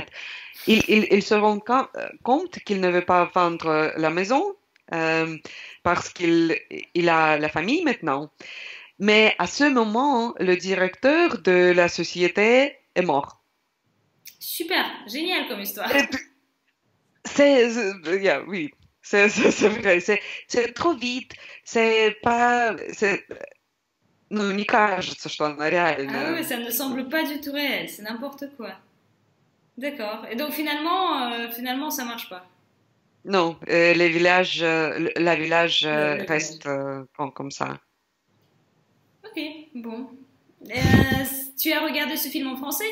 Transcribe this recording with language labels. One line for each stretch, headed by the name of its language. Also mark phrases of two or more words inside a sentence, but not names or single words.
French: Il se rend compte qu'il ne veut pas vendre la maison parce qu'il a la famille maintenant. Mais à ce moment, le directeur de la société est mort. Super, génial comme histoire. Oui, c'est vrai, c'est trop vite,
Russian: ну, не кажется, что она реальная.
French: Ah oui, ça ne semble pas du tout réel, c'est n'importe quoi. D'accord, et donc finalement ça marche pas. Non, la village reste comme ça. Ok, bon. Tu as regardé ce film en français?